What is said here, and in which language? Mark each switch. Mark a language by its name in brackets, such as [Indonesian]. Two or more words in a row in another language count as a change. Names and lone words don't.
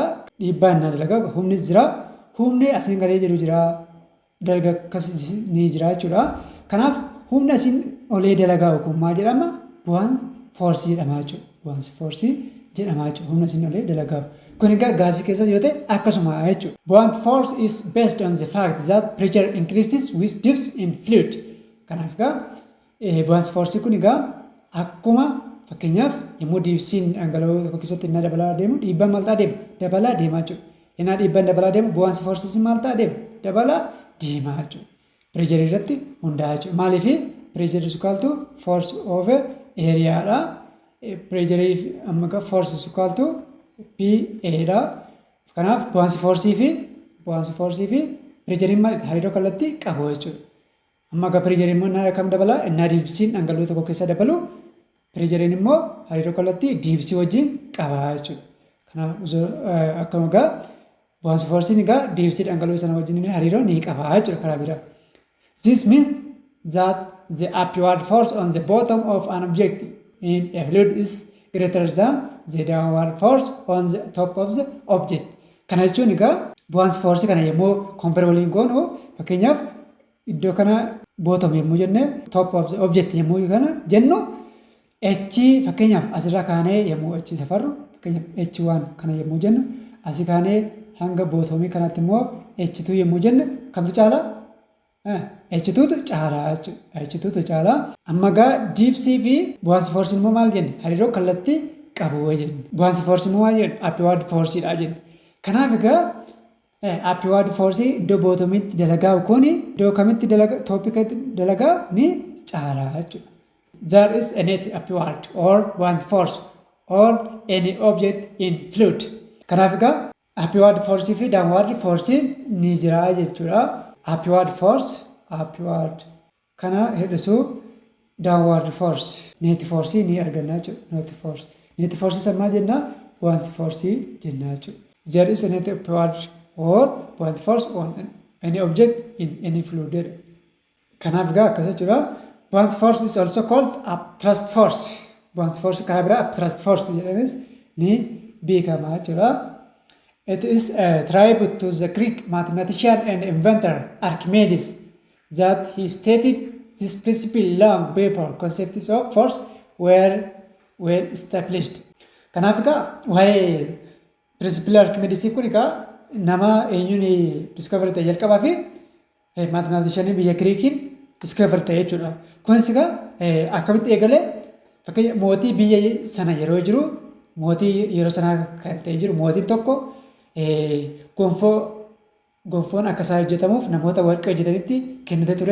[Oromo] Dhiibbaan na dalagaa humnis jira. Humni asiin galee jiru jira. Dalagaa akkasii ni jira jechuudha. Kanaaf humni asiin olee dalagaa kun maal jedhama? Bu'aan foorsii jedhama jechuudha. Bu'aan foorsii jedhama jechuudha. Humni asiin olee dalagaa. Kun egaa gaasii keessa yoo ta'e akkasuma jechuudha. [English] Buoyant force is based on the fact that pressure increases with dips in fluid. [Oromo] Kanaaf egaa [English] buoyant force [Oromo] kun egaa akkuma fakkeenyaaf yommuu diibsiin dhangala'oo tokko keessatti innaa dabalaa deemu dhiibbaan maal ta'a deema? Dabalaa deema jechuudha. Innaa dhiibbaan dabalaa deemu [English] buoyant force [Oromo] maal ta'a deema? Dabalaa deema jechuudha. Pressure irratti hundaa'a jechuudha. [English] Maaliif pressure is equal to force over area dha. Pressure [Oromo] amma egaa [English] force is equal to PA dha. [Oromo] Kanaaf [English] buoyant force [Oromo] fi pressure maal hariiroo kallattii qabu jechuudha. Amma egaa pressure immoo innaa kam dabalaa? Innaa diibsiin dhangala'oo tokko keessa dabalu pressure immoo hariiroo kallattii diibsii wajjin qaba jechuudha. Kanaaf akkuma egaa [English] buoyant force [Oromo] egaa diibsii dhangala'oo sana wajjin hariiroo ni qaba jechuudha karaa biraa. [English] This means that the upward force on the bottom of an object in a fluid is greater than the downward force on the top of the object. [Oromo] Kana jechuun egaa [English] buoyant force [Oromo] kana yommuu compare waliin goonu fakkeenyaaf iddoo kana bottom yommuu jenne [English] top of the object [Oromo] yommuu kana jennu H fakkeenyaaf asirraa kaanee yommuu H safarru fakkeenyaaf H1 kana yommuu jennu asii kaanee hanga bottomii kanatti immoo H2 yommuu jenne kamtu caalaa? H2tu caalaa jechuudha. H2tu caalaa. Amma egaa diibsii fi [English] buoyant force [Oromo] immoo maal jenne? Hariiroo kallattii qabu jenne. [English] Buoyant force [Oromo] immoo maal jenne? [English] Upward force [Oromo] dha jenne. Kanaaf egaa [English] upward force [Oromo] iddoo bottomiitti dalagaa kun iddoo kamitti dalagaa toopikatti dalagaa ni caalaa jechuudha. [English] There is a net upward or buoyant force on any object in fluid. [Oromo] Kanaaf egaa [English] upward force [Oromo] fi [English] downward force [Oromo] ni jira jechuudha. [English] Upward force [Oromo] kana hir'isuu [English] downward force net force [Oromo] ni arganna jechuudha. [English] Net force [Oromo] san maal jenna? [English] Buoyant force [Oromo] jenna jechuudha. [English] There is a net upward or buoyant force on any object in any fluid. [Oromo] Kanaaf egaa akkas jechuudha. [English] Buoyant force is also called thrust force. buoyancy force [Oromo] karaa biraa [English] upthrust force [Oromo] jedhames ni beekama jechuudha. [English] It is attributed to the Greek mathematician and inventor Archimedes that he stated this principle long before concepts of force were well established. [Oromo] Kanaaf egaa waa'ee principle Archimedes kun egaa nama eenyuun discover ta'e jalqabaa fi mathematician biyya Greekiin discover ta'e jechuudha. Kunis egaa akkamitti eegalee fakkeenya mootii biyya sana yeroo jiru mootii yeroo sana kan ta'e jiru mootiin tokko gonfoon akka isaa hojjetamuuf namoota warqee hojjetanitti kennite ture.